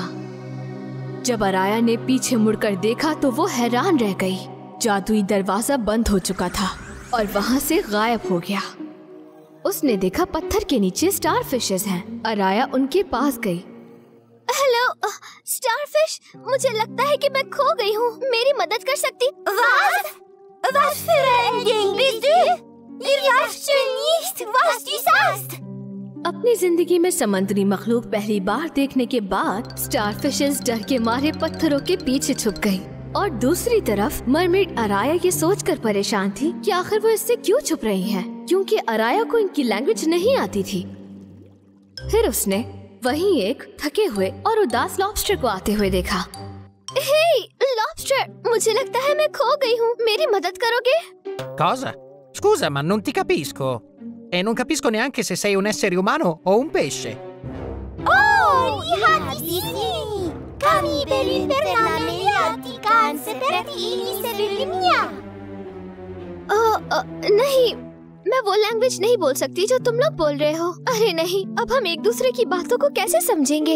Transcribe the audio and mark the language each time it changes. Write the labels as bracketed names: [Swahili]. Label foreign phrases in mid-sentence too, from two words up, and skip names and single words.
[Urdu] جب آرایہ نے پیچھے مڑ کر دیکھا تو وہ حیران رہ گئی. جادوئی دروازہ بند ہو چکا تھا اور وہاں سے غائب ہو گیا. اس نے دیکھا پتھر کے نیچے سٹارفشز ہیں. آرایہ ان کے پاس گئی. [English] hello starfish, [Urdu] مجھے لگتا ہے کہ میں کھو گئی ہوں. میری مدد کر سکتی? [German] Was für ein Ding bist du? Ihr weißt schon nicht, was du sagst. [Urdu] اپنی زندگی میں سمندری مخلوق پہلی بار دیکھنے کے بعد سٹارفشز ڈر کے مارے پتھروں کے پیچھے چھپ گئی. اور دوسری طرف مرمیڈ آرایہ یہ سوچ کر پریشان تھی کہ آخر وہ اس سے کیوں چھپ رہی ہے، کیونکہ آرایہ کو ان کی لینگویج نہیں آتی تھی. پھر اس نے وہیں ایک تھکے ہوئے اور اداس لابسٹر کو آتے ہوئے دیکھا. [English] hey lobster, [Urdu] مجھے لگتا ہے میں کھو گئی ہوں. میری مدد کرو گے? [Italian] Cosa? Scusa, ma non ti capisco. E non capisco neanche se sei un essere umano o un pesce. [Urdu] Oh, Kami نہیں، میں وہ لینگویج نہیں بول سکتی جو تم لوگ بول رہے ہو. ارے نہیں، اب ہم ایک دوسرے کی باتوں کو کیسے سمجھیں گے?